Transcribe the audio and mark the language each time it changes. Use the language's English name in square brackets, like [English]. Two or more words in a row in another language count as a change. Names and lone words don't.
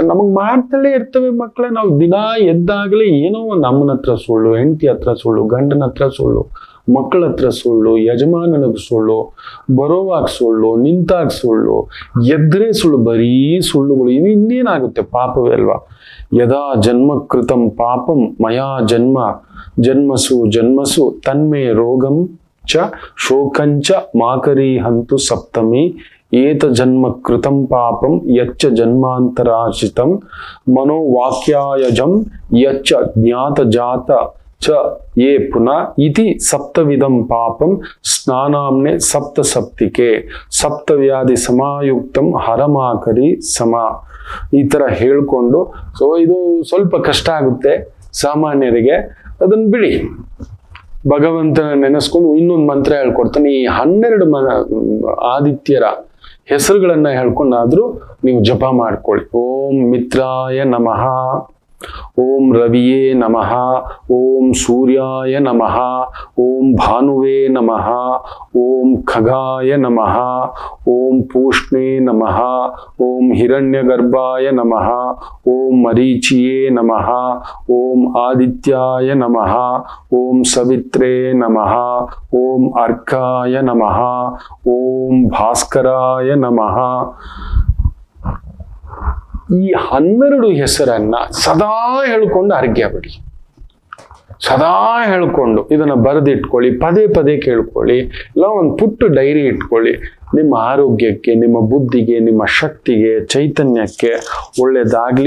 [Kannada] ನಮಗ್ ಮಾಡ್ತಲೇ ಇರ್ತವೆ ಮಕ್ಕಳೇ. ನಾವು ದಿನ ಎದ್ದಾಗಲೇ ಏನೋ ಒಂದು ಅಮ್ಮನ ಹತ್ರ ಸುಳ್ಳು, ಹೆಂಡತಿ ಹತ್ರ ಸುಳ್ಳು, ಗಂಡನ ಹತ್ರ ಸುಳ್ಳು, ಮಕ್ಕಳ ಹತ್ರ ಸುಳ್ಳು, ಯಜಮಾನನಿಗೆ ಸುಳ್ಳು, ಬರೋವಾಗ ಸುಳ್ಳು, ನಿಂತಾಗ ಸುಳ್ಳು, ಎದ್ರೆ ಸುಳ್ಳು, ಬರೀ ಸುಳ್ಳುಗಳು. ಇದು ಇನ್ನೇನಾಗುತ್ತೆ, ಪಾಪವೇ ಅಲ್ವಾ? [Sanskrit] ಯದಾ ಜನ್ಮ ಕೃತಂ ಪಾಪಂ ಮಯಾ ಜನ್ಮಸು ತನ್ಮೇ ರೋಗಂ ಚ ಶೋಕಂಚ ಮಾಕರಿ ಹಂತು ಸಪ್ತಮಿ ಏತ ಜನ್ಮ ಕೃತಂ ಪಾಪಂ ಯಚ್ಚ ಜನ್ಮಾಂತರಾಶಿತಂ ಮನೋವಾಕ್ಯಾಯಜಂ ಯಚ್ಚ ಜ್ಞಾತ ಜಾತ ಚ ಯೇ ಪುನಃ ಇತಿ ಸಪ್ತವಿಧಂ ಪಾಪಂ ಸ್ನಾನಾಮ್ನೆ ಸಪ್ತಸಪ್ತಿಕೆ ಸಪ್ತವ್ಯಾಧಿ ಸಮಾಯುಕ್ತಂ ಹರಮಾಕರಿ ಸಮ. [Kannada] ಈ ತರ ಹೇಳ್ಕೊಂಡು, ಸೊ ಇದು ಸ್ವಲ್ಪ ಕಷ್ಟ ಆಗುತ್ತೆ ಸಾಮಾನ್ಯರಿಗೆ, ಅದನ್ನ ಬಿಡಿ. ಭಗವಂತನ ನೆನೆಸ್ಕೊಂಡು ಇನ್ನೊಂದು ಮಂತ್ರ ಹೇಳ್ಕೊಡ್ತಾನೆ. ಈ 12 ಆದಿತ್ಯರ ಹೆಸರುಗಳನ್ನ ಹೇಳ್ಕೊಂಡಾದ್ರೂ ನೀವು ಜಪ ಮಾಡ್ಕೊಳ್ಳಿ. [Sanskrit] ಓಂ ಮಿತ್ರಾಯ ನಮಃ, ಓಂ ರವಿಯೇ ನಮಃ, ಓಂ ಸೂರ್ಯಾಯ ನಮಃ, ಓಂ ಭಾನುವೇ ನಮಃ, ಓಂ ಖಗಾಯ ನಮಃ, ಓಂ ಪೂಷ್ಣೇ ನಮಃ, ಓಂ ಹಿರಣ್ಯಗರ್ಭಾಯ ನಮಃ, ಓಂ ಮರೀಚಿಯೇ ನಮಃ, ಓಂ ಆದಿತ್ಯಾಯ ನಮಃ, ಓಂ ಸವಿತ್ರೇ ನಮಃ, ಓಂ ಅರ್ಕಾಯ ನಮಃ, ಓಂ ಭಾಸ್ಕರಾಯ ನಮಃ. [Kannada] ಈ 12 ಹೆಸರನ್ನ ಸದಾ ಹೇಳ್ಕೊಂಡು ಅರ್ಘ್ಯ ಬಿಡಿ. ಸದಾ ಹೇಳ್ಕೊಂಡು ಇದನ್ನ ಬರೆದಿಟ್ಕೊಳ್ಳಿ, ಪದೇ ಪದೇ ಕೇಳ್ಕೊಳ್ಳಿ, ಇಲ್ಲ ಒಂದು ಪುಟ್ಟ ಡೈರಿ ಇಟ್ಕೊಳ್ಳಿ. ನಿಮ್ಮ ಆರೋಗ್ಯಕ್ಕೆ, ನಿಮ್ಮ ಬುದ್ಧಿಗೆ, ನಿಮ್ಮ ಶಕ್ತಿಗೆ, ಚೈತನ್ಯಕ್ಕೆ ಒಳ್ಳೇದಾಗ್ಲಿ.